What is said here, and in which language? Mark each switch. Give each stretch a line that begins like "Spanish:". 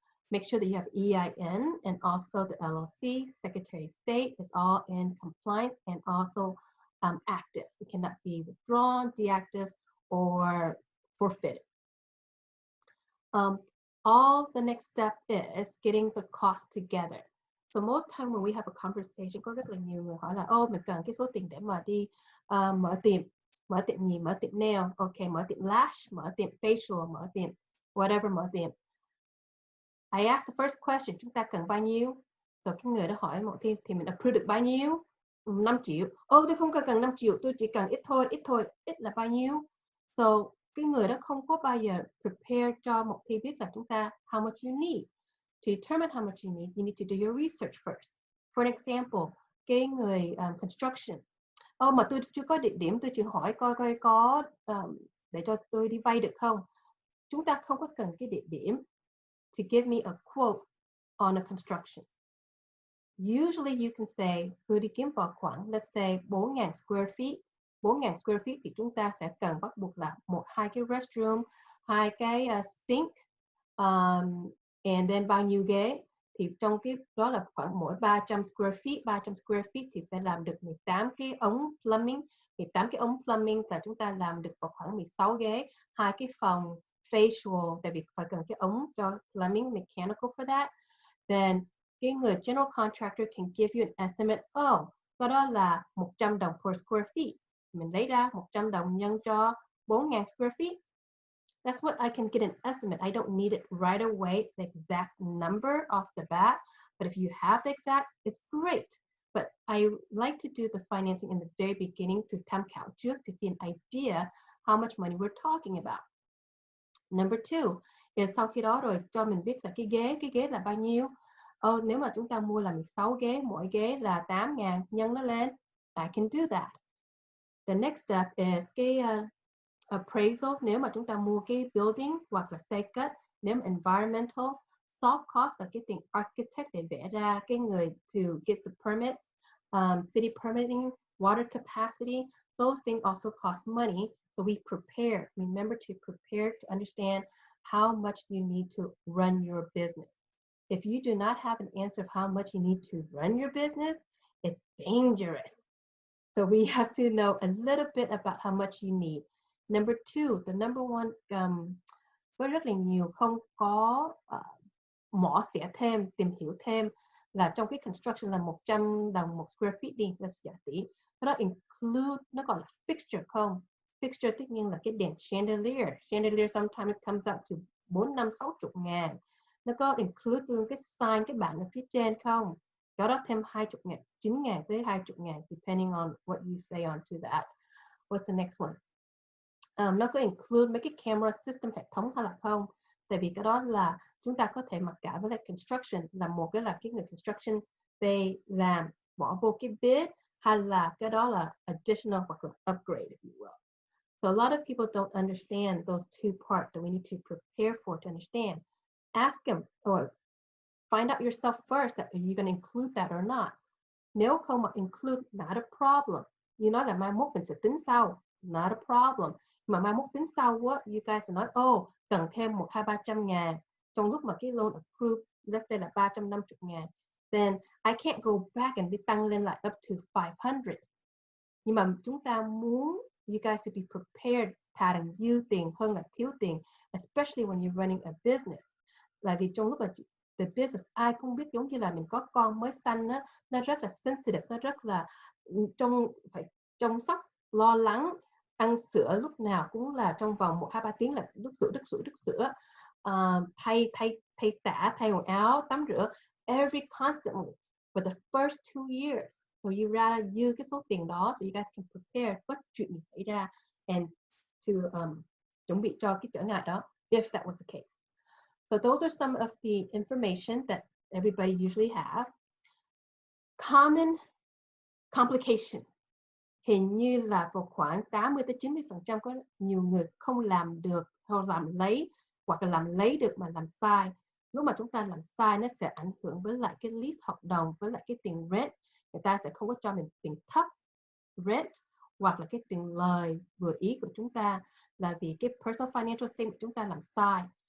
English: Make sure that you have EIN and also the LLC, Secretary of State is all in compliance and also active. It cannot be withdrawn, deactive, or forfeited. All the next step is getting the cost together. So most time when we have a conversation,
Vietnamese: có rất là nhiều người hỏi là mình cần cái số tiền để mà đi mở tiệm gì, mở tiệm nail, ok, mở tiệm lash, mở tiệm facial, mở tiệm whatever, mở tiệm.
English: I ask the first question,
Vietnamese: chúng ta cần bao nhiêu? Rồi cái người đó hỏi một thì mình approve được bao nhiêu? 5 triệu. Tôi không cần 5 triệu, tôi chỉ cần ít thôi, ít là bao nhiêu? So cái người đó không có bao giờ prepare cho một thi biết là chúng ta
English: how much you need. To determine how much you need to do your research first. For an example,
Vietnamese: cái người construction, mà tôi chưa có địa điểm, tôi chỉ hỏi coi có để cho tôi đi vay được không. Chúng ta không có cần cái địa điểm
English: to give me a quote on a construction. Usually you can say,
Vietnamese: tôi đi kiếm vào khoảng,
English: let's say 4.000 square feet.
Vietnamese: 4.000 square feet thì chúng ta sẽ cần bắt buộc là 1-2 cái restroom, 2 cái sink, and then bao nhiêu ghế. Thì trong cái đó là khoảng mỗi 300 square feet thì sẽ làm được 18 cái ống plumbing. 18 cái ống plumbing là chúng ta làm được vào khoảng 16 ghế, 2 cái phòng facial, tại vì phải cần cái ống cho plumbing,
English: mechanical for that. Then cái người general contractor can give you an estimate,
Vietnamese: có đó là 100 đồng
English: per square feet.
Vietnamese: Mình lấy ra 100 đồng nhân cho 4.000 square feet.
English: That's what I can get an estimate. I don't need it right away, the exact number off the bat. But if you have the exact, it's great. But I like to do the financing in the very beginning to
Vietnamese: tham khảo trước,
English: to see an idea how much money we're talking about. Number 2 is
Vietnamese: sau khi đó rồi cho mình biết là cái ghế là bao nhiêu. Nếu mà chúng ta mua là 16 ghế, mỗi ghế là 8.000, nhân nó lên.
English: I can do that. The next step is
Vietnamese: cái appraisal, nếu mà chúng ta mua cái building hoặc là xây cất, nếu mà environmental.
English: soft cost
Vietnamese: là cái tiền architect để vẽ ra, cái người
English: to get the permits, city permitting, water capacity, those things also cost money. So we prepare, remember to prepare to understand how much you need to run your business. If you do not have an answer of how much you need to run your business, it's dangerous. So we have to know a little bit about how much you need. Number two, the number one,
Vietnamese: có rất là nhiều không có mỏ xẻ thêm, tìm hiểu thêm là trong cái construction là 100 đồng một square feet đi, là giả tỷ. Đó include, nó còn là fixture không? Fixture tất nhiên là cái đèn chandelier.
English: Chandelier sometimes it comes out to 4, 5, 60 ngàn.
Vietnamese: Nó có include luôn cái sign, cái bảng ở phía trên không? Đó thêm 20 ngàn, 9 ngàn tới 20 ngàn,
English: depending on what you say onto that. What's the next one?
Vietnamese: Nó có include mấy cái camera system hệ thống hay là không? Tại vì cái đó là chúng ta có thể mặc cả với lại construction, là một cái là cái người construction về làm bỏ vô cái bid, hay là cái đó là additional hoặc là upgrade,
English: if you will. So a lot of people don't understand those two parts that we need to prepare for to understand. Ask them or find out yourself first that are you going to include that or not.
Vietnamese: Nếu không mà include,
English: not a problem.
Vietnamese: You nói là mai mốt mình sẽ tính sau, not a problem. Mà mai mốt tính sau á,
English: you guys are not,
Vietnamese: cần thêm 100-300 ngàn trong lúc mà cái loan approved, let's say là 350 ngàn,
English: then I can't go back and
Vietnamese: đi tăng lên lại
English: up to 500.
Vietnamese: Nhưng mà chúng ta muốn
English: you guys to be prepared,
Vietnamese: thà rằng dư tiền hơn là thiếu tiền,
English: especially when you're running a business.
Vietnamese: Là vì trong lúc mà the business, ai cũng biết, giống như là mình có con mới sanh á, nó rất là sensitive, nó rất là phải chăm sóc, lo lắng, ăn sữa lúc nào cũng là trong vòng 1-2-3 tiếng là đút sữa, thay tã, thay quần áo, tắm rửa,
English: constantly for the first 2 years.
Vietnamese: So you ra dư cái số tiền đó,
English: so you guys can prepare
Vietnamese: có chuyện gì xảy ra and to chuẩn bị cho cái trở ngại đó,
English: if that was the case. So those are some of the information that everybody usually have. Common complication.
Vietnamese: Hình như là vào khoảng 80-90% có nhiều người không làm được, hoặc làm lấy, hoặc là làm lấy được mà làm sai. Lúc mà chúng ta làm sai, nó sẽ ảnh hưởng với lại cái lease hợp đồng, với lại cái tiền rent. Người ta sẽ không có cho mình tiền thấp rent, hoặc là cái tiền lời vừa ý của chúng ta, là vì cái personal financial statement chúng ta làm sai.